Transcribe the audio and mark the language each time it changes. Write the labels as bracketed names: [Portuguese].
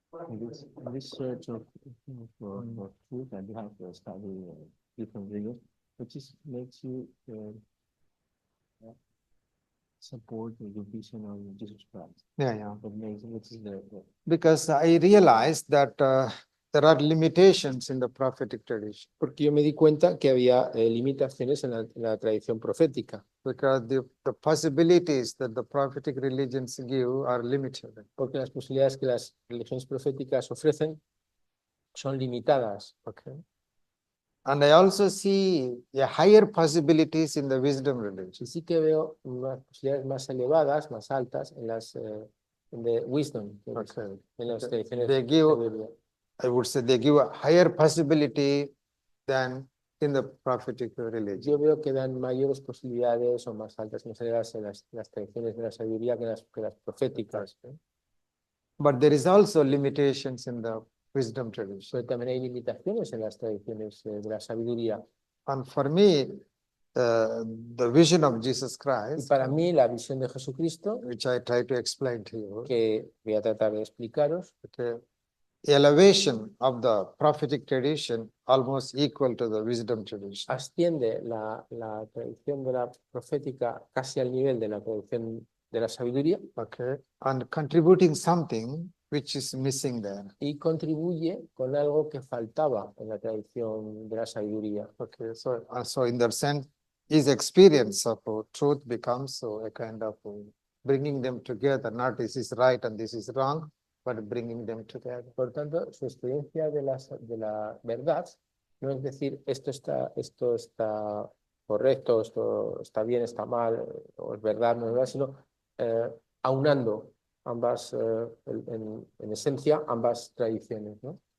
[English] In this search of truth, and you have to study different religions, which is makes you support the vision of Jesus Christ. Yeah. What makes which is the Because I realized that there are limitations in the prophetic tradition. [Spanish] Porque yo me di cuenta que había limitaciones en la tradición profética, [English] Because the possibilities that the prophetic religions give are limited. [Spanish] porque las posibilidades que las religiones proféticas ofrecen son limitadas. [English] Okay. And I also see a higher possibilities in the wisdom religion. [Spanish] Y sí que veo unas posibilidades más elevadas, más altas en las en [English] the wisdom, Okay. [Spanish] en las tradiciones [English] They [Spanish] de [English] give, [Spanish] sabiduría. [English] I would say they give a higher possibility than in the prophetic religion. [Spanish] Yo veo que dan mayores posibilidades o más altas, más elevadas en las tradiciones de la sabiduría que las proféticas. [English] But there is also limitations in the wisdom tradition. [Spanish] Pero también hay limitaciones en las tradiciones de la sabiduría. [English] And for me, the vision of Jesus [Spanish] Y [English] Christ, [Spanish] para mí la visión de Jesucristo, [English] which I try to explain to you, [Spanish] que voy a tratar de explicaros, [English] okay, elevation of the prophetic tradition almost equal to the wisdom tradition. [Spanish] asciende la tradición de la profética casi al nivel de la tradición de la sabiduría [English] Okay, and contributing something which is missing there. [Spanish] y contribuye con algo que faltaba en la tradición de la sabiduría. [English] Okay, so in that sense, his experience of truth becomes a kind of bringing them together. Not this is right and this is wrong, but bringing them together. [Spanish] Por tanto, su experiencia de la verdad no es decir esto está correcto, esto está bien, está mal, o es verdad, no es verdad, sino aunando ambas, en esencia, ambas tradiciones, ¿no?